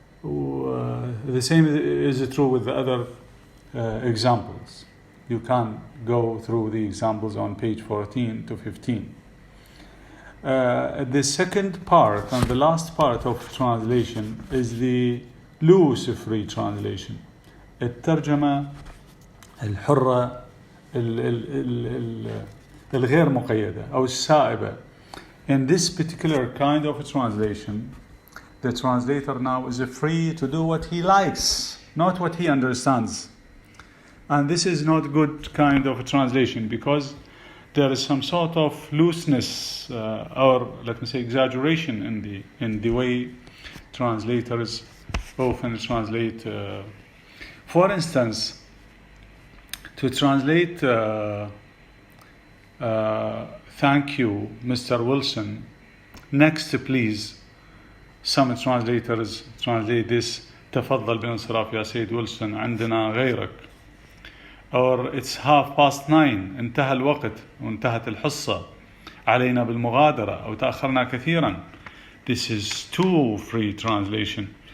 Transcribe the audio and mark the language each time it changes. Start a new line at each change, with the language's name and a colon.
English: The same is true with the other examples. You can go through the examples on page 14 to 15. The second part and the last part of translation is the loose free translation.
Arabic: الترجمة الحرة الغير مقيدة أو السائبة.
English: In this particular kind of a translation, the translator now is free to do what he likes, not what he understands. And this is not good kind of a translation, because there is some sort of looseness or let me say exaggeration in the way translators often translate. For instance, to translate thank you, Mr. Wilson, next please, some translators translate this
Arabic: تفضل بانصراف يا سيد ويلسون عندنا غيرك.
English: Or it's 9:30
Arabic: انتهى الوقت وانتهت الحصة علينا بالمغادرة أو تأخرنا كثيرا.
English: This is too free translation.